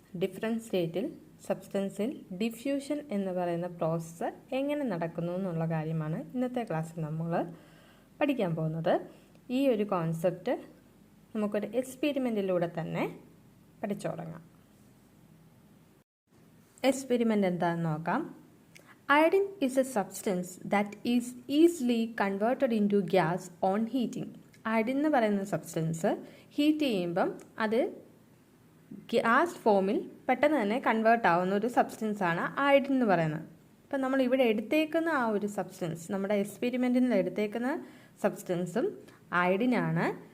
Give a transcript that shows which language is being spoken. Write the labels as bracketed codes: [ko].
[ml] Different സ്റ്റേറ്റിൽ സബ്സ്റ്റൻസിൽ diffusion എന്ന് പറയുന്ന പ്രോസസ്സ് എങ്ങനെ നടക്കുന്നു എന്നുള്ള കാര്യമാണ് ഇന്നത്തെ ക്ലാസ്സിൽ നമ്മൾ പഠിക്കാൻ പോകുന്നത്. ഈ ഒരു കോൺസെപ്റ്റ് നമുക്കൊരു എക്സ്പെരിമെൻറ്റിലൂടെ തന്നെ പഠിച്ചു തുടങ്ങാം. എക്സ്പെരിമെൻ്റ് എന്താണെന്ന് നോക്കാം. [en] Iodine is a substance that is easily converted into gas on heating. [ml] Iodine എന്ന് പറയുന്ന സബ്സ്റ്റൻസ് ഹീറ്റ് ചെയ്യുമ്പം അത് ഗ്യാസ് ഫോമിൽ പെട്ടെന്ന് തന്നെ കൺവേർട്ട് ആവുന്ന ഒരു സബ്സ്റ്റൻസ് ആണ് അയഡിൻ എന്ന് പറയുന്നത്. അപ്പം നമ്മൾ ഇവിടെ എടുത്തേക്കുന്ന ആ ഒരു സബ്സ്റ്റൻസ്, നമ്മുടെ എക്സ്പെരിമെൻറ്റിൽ എടുത്തേക്കുന്ന സബ്സ്റ്റൻസും അയഡിനാണ്.